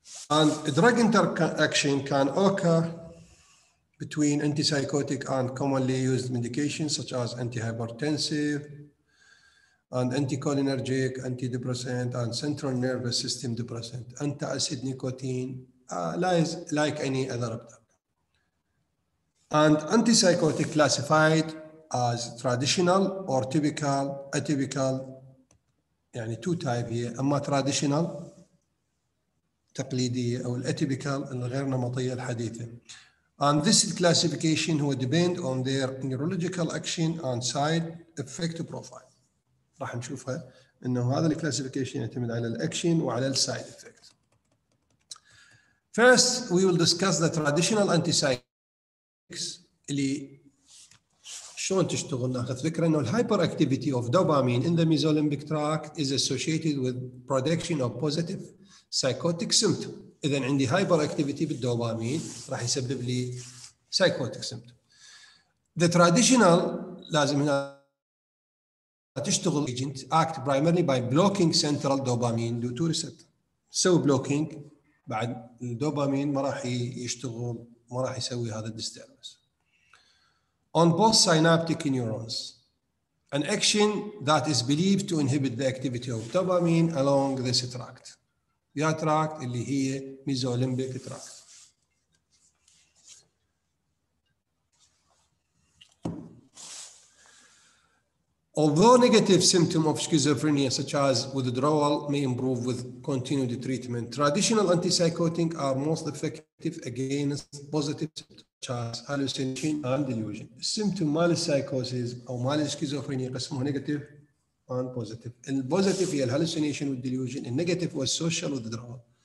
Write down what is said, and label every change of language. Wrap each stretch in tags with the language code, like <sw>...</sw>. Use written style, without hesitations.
<en>And drug interaction can occur between antipsychotic and commonly used medications such as antihypertensive and anticholinergic, antidepressant, and central nervous system depressant, antacid nicotine, like any other drug. And antipsychotic classified as traditional or typical, atypical, يعني two type here.</en> <ar>أما traditional تقليدية أو الatypical الغير نمطية الحديثة.</ar> <en>And this classification هو depend on their neurological action and side effect profile.</en> <ar>راح نشوفها انه هذا الكلاسيفيكيشن يعتمد على الاكشن وعلى السايد افكت.</ar> <en>First we will discuss the traditional antipsychotics</en> <ar>اللي شلون تشتغل. ناخذ فكره انه</ar> <en>الهايبر activity of dopamine in the mesolimbic tract is associated with production of positive psychotic symptom.</en> <ar>اذا عندي هايبر اكتيفيتي بالدوبامين راح يسبب لي psychotic symptom.</ar> <en>The traditional</en> <ar>لازم هنا تشتغل</ar> <en>agent act primarily by blocking central dopamine due to receptor.</en> <ar>تسوي blocking بعد الدوبامين ما راح يشتغل، ما راح يسوي هذا disturbance.</ar> <en>On both synaptic neurons, an action that is believed to inhibit the activity of dopamine along this tract.</en> <ar>يا tract اللي هي mesolimbic tract.</ar> <en>Although negative symptoms of schizophrenia, such as withdrawal, may improve with continued treatment, traditional antipsychotics are most effective against positive symptoms, such as hallucination and delusion.</en> <ar>Symptom مال السايكوسيس أو مال الشيزوفرينيا قسمه</ar> <en>negative and positive.</en> <ar>البوزيتيف هي الهالوسينيشن والديليوجن، النيجاتيف هو السوشيال withdrawal.</ar>